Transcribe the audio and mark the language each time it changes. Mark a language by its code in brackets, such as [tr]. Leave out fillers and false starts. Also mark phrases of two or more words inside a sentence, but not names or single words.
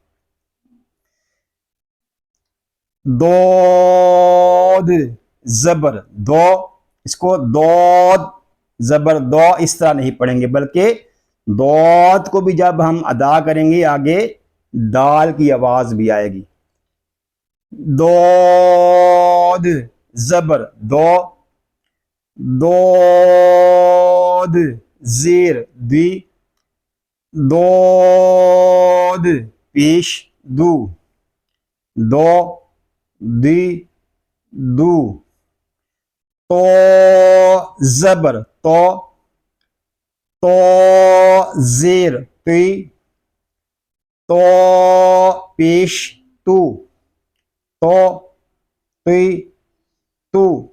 [ur] دود زبر دو، اس کو دود زبر دو اس طرح نہیں پڑھیں گے بلکہ دود کو بھی جب ہم ادا کریں گے آگے دال کی آواز بھی آئے گی، دود زبر دو، دود زیر دی، دود پیش دو، دو دی دو، تو زبر تو، تو زیر تی، تو پیش تو، تو تی تو،